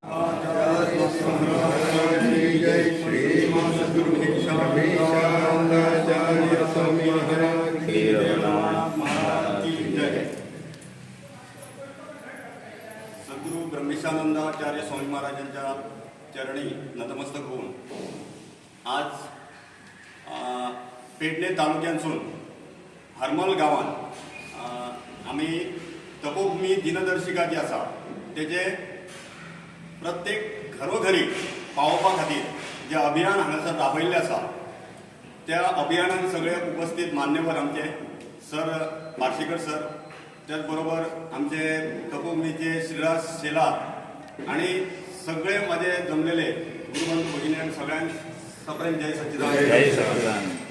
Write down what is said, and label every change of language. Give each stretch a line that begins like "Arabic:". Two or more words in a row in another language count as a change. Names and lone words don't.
Marathi: सद्गुरू ब्रह्मेशानंदाचार्य स्वामी महाराजांच्या चरणी नतमस्तक होऊन आज पेडणे तालुक्यांसून हरमल गावात आम्ही तपोभूमी दिनदर्शिका जी आसा तेजे
Konkani: प्रत्येक घरोघरी पावोवपा खातीर जे अभियान हांगासर राबयल्लें आसा त्या अभियानान सगळे उपस्थित मान्यवर आमचे सर पार्शीकर सर त्याच बरोबर आमचे तपोभूमीचे श्रीराज शेलार आणि सगळे माझे जमलेले गुरुबंधू भगिनी सगळ्यांक सप्रेम जय सच्चिदानंद।